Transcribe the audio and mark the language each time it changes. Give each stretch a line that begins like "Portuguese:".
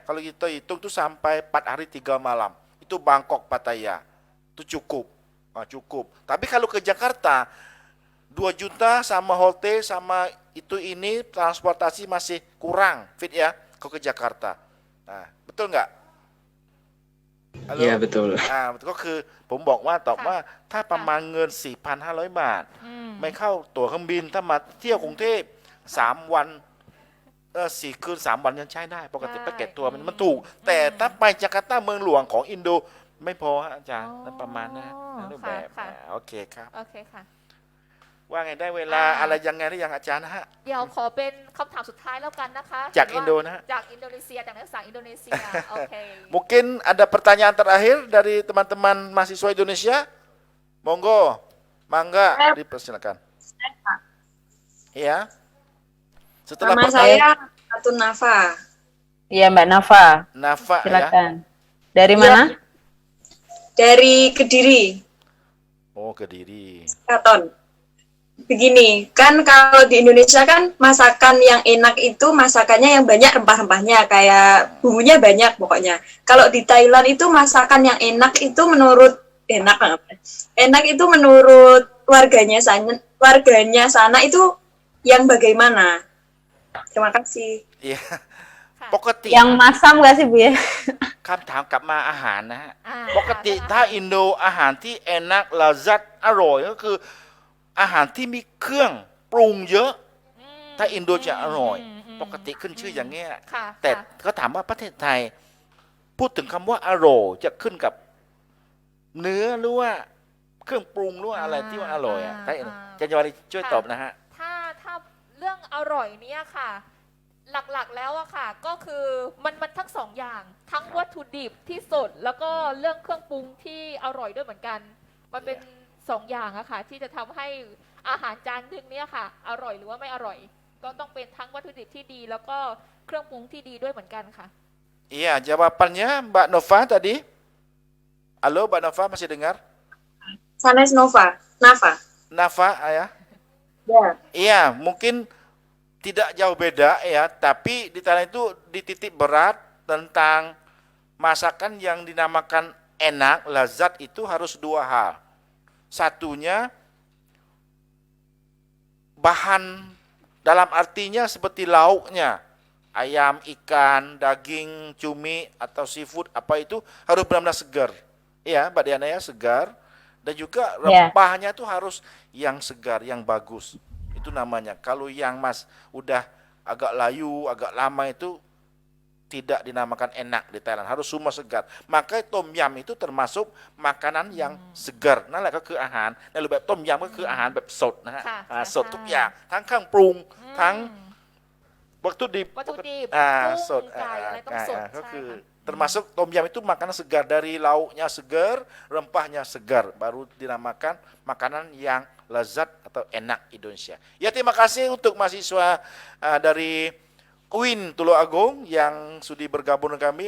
Indonesian: Kalau kita hitung tuh sampai 4 hari 3 malam. Itu Bangkok Pattaya. Itu cukup. Cukup. Tapi kalau ke Jakarta 2 juta sama hotel sama ini transportasi masih kurang Fit ya kalau ke Jakarta. Nah, betul nggak? Iya betul.
Thai: ก็คือผมบอกว่าตอบว่าถ้าประมาณเงิน 4,500 บาท ไม่เข้าตั๋วเครื่องบินถ้ามาเที่ยวกรุงเทพ3 วัน4 คืน 3 วันยังใช้ได้ปกติแพ็กเกจตัวมันถูก แต่ถ้าไปจาการ์ตาเมืองหลวงของอินโดไม่พอฮะอาจารย์นั่นประมาณนั้นรูปแบบโอเคครับ โอเคค่ะ ว่าไงได้เวลาอะไรยังไงหรือยังอาจารย์นะฮะ เดี๋ยวขอเป็นคำถามสุดท้ายแล้วกันนะคะ จากอินโดนะฮะ จากอินโดนีเซียจากนักศึกษาอินโดนีเซีย โอเค
Indonesian: Mungkin ada pertanyaan terakhir dari teman-teman mahasiswa Indonesia. Monggo, mangga dipersilakan. Ya. Setelah Nama saya Atun Nafa. Iya Mbak Nafa. Nafa Silakan. ya. Dari mana? Dari Kediri, Oh, Kediri. Katon. Begini, kan kalau di Indonesia kan masakan yang enak itu masakannya yang banyak rempah-rempahnya, kayak bumbunya banyak pokoknya. Kalau di Thailand itu masakan yang enak itu menurut itu menurut warganya sana itu yang bagaimana? Terima kasih.
Thai: Iya. ปกติ
Indonesian: Yang masam nggak sih Bu ya?
Thai: คำถามกลับมาอาหารนะฮะ ปกติถ้าอินโดอาหารที่เอนักลาซัดอร่อยก็คืออาหารที่มีเครื่องปรุงเยอะ ถ้าอินโดจะอร่อย ปกติขึ้นชื่ออย่างเงี้ย ค่ะ แต่เขาถามว่าประเทศไทย พูดถึงคำว่าอร่อยจะขึ้นกับเนื้อหรือว่าเครื่องปรุงหรือว่าอะไรที่ว่าอร่อยอ่ะอาจารย์ยวารีช่วยตอบนะฮะ ถ้าเรื่องอร่อยเนี่ยค่ะ หลักๆแล้วอะค่ะ ก็คือมันทั้งสองอย่าง ทั้งวัตถุดิบที่สดแล้วก็เรื่องเครื่องปรุงที่อร่อยด้วยเหมือนกัน มันเป็นสองอย่างอะค่ะ ที่จะทำให้อาหารจานนึงเนี่ยค่ะ อร่อยหรือว่าไม่อร่อย ก็ต้องเป็นทั้งวัตถุดิบที่ดี แล้วก็เครื่องปรุงที่ดีด้วยเหมือนกันค่ะ
Indonesian: Iya, jawabannya Mbak Nova tadi. Halo, Mbak Nova masih dengar? Sanes Nafa. Nafa, ya. Ya. Iya, mungkin tidak jauh beda ya, tapi di Thailand itu dititik berat tentang masakan yang dinamakan enak, lazat itu harus 2 hal. Satunya bahan dalam artinya seperti lauknya, ayam, ikan, daging, cumi atau seafood apa itu harus benar-benar segar. Ya, Mbak Diana ya, segar. Dan juga rempahnya itu harus yang segar, yang bagus. Itu namanya. Kalau yang udah agak layu, agak lama itu tidak dinamakan enak di Thailand, harus semua segar. Maka tom yum itu termasuk makanan yang segar.
Thai: นั่นแหละก็คืออาหารในรูปแบบต้มยำก็คืออาหารแบบสดนะฮะ ค่ะ สดทุกอย่างทั้งเครื่องปรุงทั้ง อืม วัตถุดิบ วัตถุดิบ กุ้ กุ้งไก่อะไรต้องสด ก็คือ ใช่ค่ะ
Indonesian: termasuk tom yum itu makanan segar, dari lauknya segar, rempahnya segar, baru dinamakan makanan yang lezat atau enak Indonesia. Ya, terima kasih untuk mahasiswa dari UIN Tulungagung yang sudah bergabung dengan kami.